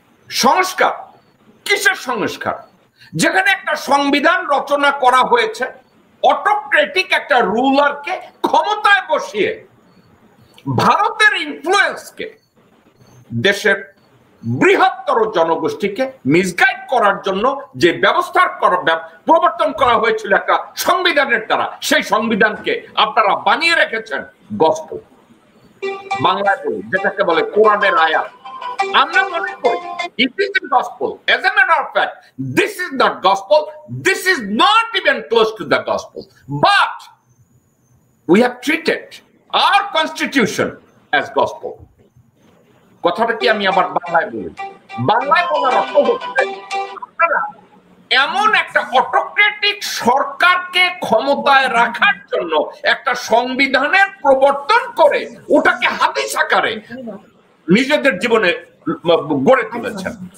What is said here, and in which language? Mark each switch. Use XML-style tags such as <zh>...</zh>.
<bn>সংস্কার, কিসের সংস্কার? যেখানে একটা সংবিধান রচনা করা হয়েছে অটোক্রেটিক একটা রুলারকে ক্ষমতায় বসিয়ে ভারতের ইনফ্লুয়েন্সকে, দেশের বৃহত্তর জনগোষ্ঠীকে মিসগাইড করার জন্য যে ব্যবস্থার প্রবর্তন করা হয়েছিল একটা সংবিধানের দ্বারা, সেই সংবিধানকে আপনারা বানিয়ে রেখেছেন গসপেল। বাংলায় বলি যেটাকে বলে কোরআনের আয়াত। আমরা মনে করি</bn> <en>it is the gospel. As a matter of fact, this is not gospel. This is not even close to the gospel. But we have treated our constitution as gospel.</en> <bn>কথাটা কি আমি আবার বাংলায় বলি? বাংলায় বলার অর্থ হচ্ছে আপনারা এমন একটা অটোক্রেটিক সরকারকে ক্ষমতায় রাখার জন্য একটা সংবিধানের প্রবর্তন করে ওটাকে হাদিস আকারে নিজেদের জীবনে গড়ে তুলেছেন।</bn>